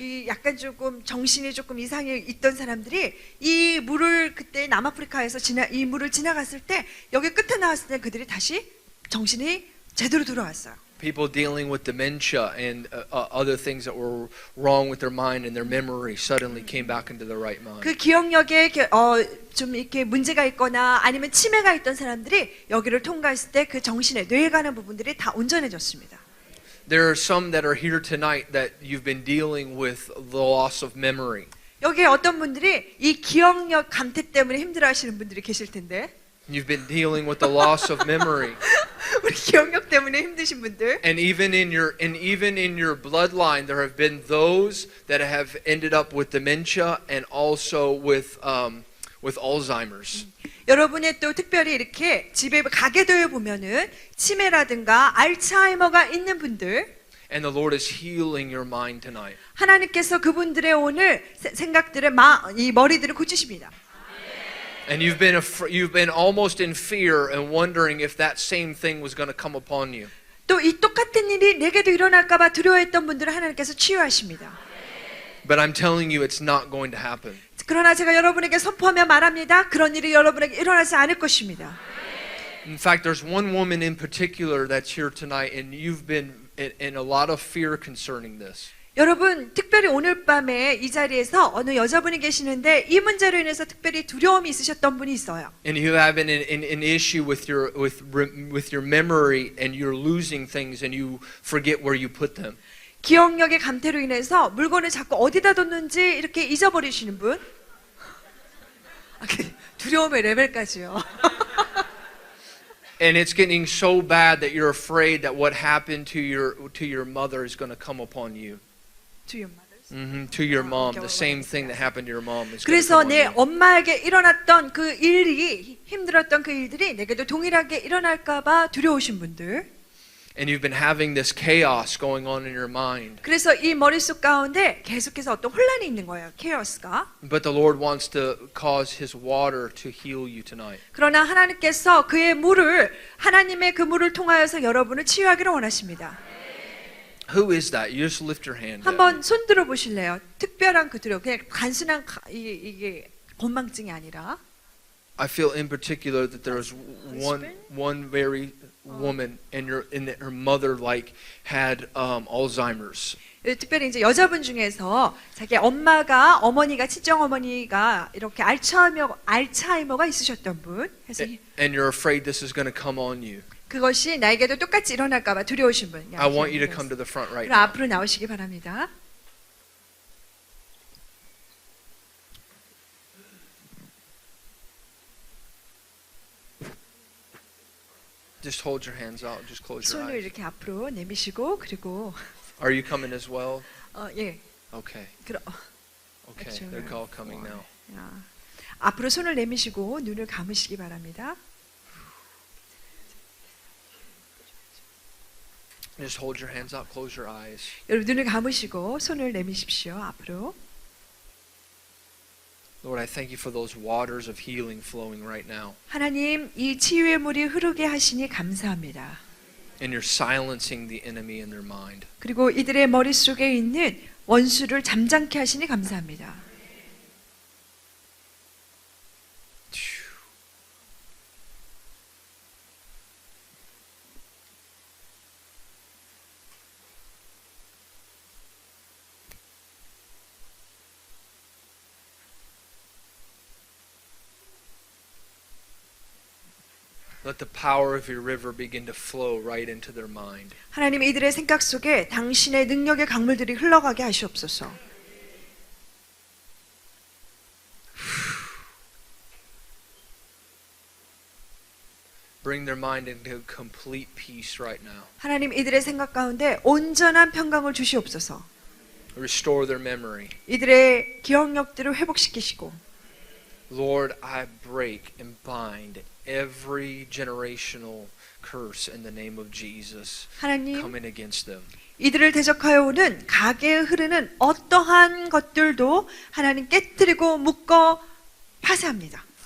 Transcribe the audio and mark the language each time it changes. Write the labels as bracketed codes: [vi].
[ko] 이 약간 조금 정신이 조금 이상해 있던 사람들이 이 물을 그때 남아프리카에서 이 물을 지나갔을 때 여기 끝에 나왔을 때 그들이 다시 정신이 제대로 돌아왔어요. [en] People dealing with dementia and other things that were wrong with their mind and their memory suddenly came back into the right mind. [ko] 그 기억력에 좀 이렇게 문제가 있거나 아니면 치매가 있던 사람들이 여기를 통과했을 때 그 정신에 뇌에 가는 부분들이 다 온전해졌습니다. [en] There are some that are here tonight that you've been dealing with the loss of memory. [ko] 여기에 어떤 분들이 이 기억력 감퇴 때문에 힘들어하시는 분들이 계실 텐데 [en] You've been dealing with the loss of memory. [ko] 우리 기억력 때문에 힘드신 분들 [en] And even in your bloodline, there have been those that have ended up with dementia and also with Alzheimer's. [ko] 여러분의 또 특별히 이렇게 집에 가게 되어 보면은 치매라든가 알츠하이머가 있는 분들 [en] And the Lord is healing your mind tonight. [ko] 하나님께서 그분들의 오늘 생각들을 이 머리들을 고치십니다. [en] And you've been almost in fear and wondering if that same thing was going to come upon you. [ko] 또 이 똑같은 일이 내게도 일어날까 봐 두려워했던 분들을 하나님께서 치유하십니다. [en] But I'm telling you it's not going to happen. [ko] 그러나 제가 여러분에게 선포하며 말합니다. 그런 일이 여러분에게 일어나지 않을 것입니다. [en] In fact, there's one woman in particular that's here tonight and you've been in a lot of fear concerning this. [ko] 여러분, 특별히 오늘 밤에 이 자리에서 어느 여자분이 계시는데 이 문제로 인해서 특별히 두려움이 있으셨던 분이 있어요. [en] And you have an issue with your memory and you're losing things and you forget where you put them. [ko] 기억력의 감퇴로 인해서 물건을 자꾸 어디다 뒀는지 이렇게 잊어버리시는 분. 두려움의 레벨까지요. [en] And it's getting so bad that you're afraid that what happened to your mother is going to come upon you. To your mothers. To your mom, the same thing that happened to your mom is going to [ko] 그래서 [en] come on [ko] 내 [en] you. [ko] 엄마에게 일어났던 그 일이 힘들었던 그 일들이 내게도 동일하게 일어날까 봐 두려우신 분들. [en] And you've been having this chaos going on in your mind. [ko] 그래서 이 머릿속 가운데 계속해서 어떤 혼란이 있는 거예요. [en] 케어스가. But the Lord wants to cause His water to heal you tonight. [ko] 그러나 하나님께서 그의 물을 하나님의 그 물을 통하여서 여러분을 치유하기를 원하십니다. [en] Who is that? You just lift your hand. [ko] 한번 손 들어 보실래요? 특별한 그 두려움, 그냥 단순한 이게 건망증이 아니라. [en] I feel in particular that there was one very woman and her mother had Alzheimer's. [ko] 특별히 이제 여자분 중에서 자기 어머니가 친정 어머니가 이렇게 알츠하이머가 있으셨던 분. 그래서 [en] And you're afraid this is going to come on you. [ko] 그것이 나에게도 똑같이 일어날까 봐 두려우신 분. [en] I want you to come to the front right [ko] 그럼 [en] now. [ko] 앞으로 나오시기 바랍니다. [en] Just hold your hands out. Just close your [ko] 손을 [en] eyes. [ko] 이렇게 앞으로 내미시고 그리고 [en] Are you coming as well? [ko] 예. [en] Okay. [ko] 그럼 [en] Okay. They're all coming now. [ko] 앞으로 손을 내미시고 눈을 감으시기 바랍니다. [en] Just hold your hands out. Close your eyes. [ko] 여러분 눈을 감으시고 손을 내미십시오. 앞으로. [en] Lord, I thank you for those waters of healing flowing right now. [ko] 하나님, 이 치유의 물이 흐르게 하시니 감사합니다. [en] And you're silencing the enemy in their mind. [ko] 그리고 이들의 머릿속에 있는 원수를 잠잠케 하시니 감사합니다. [en] Let the power of your river begin to flow right into their mind. [ko] 하나님 이들의 생각 속에 당신의 능력의 강물들이 흘러가게 하시옵소서. [en] Bring their mind into complete peace right now. [ko] 하나님 이들의 생각 가운데 온전한 평강을 주시옵소서. [en] Restore their memory. [ko] 이들의 기억력들을 회복시키시고. [en] Lord, I break and bind every generational curse in the name of Jesus [ko] 하나님, [en] coming against them. [ko] 이들을 대적하여 오는 가게에 흐르는 어떠한 것들도 하나님 깨뜨리고 묶어 파쇄합니다.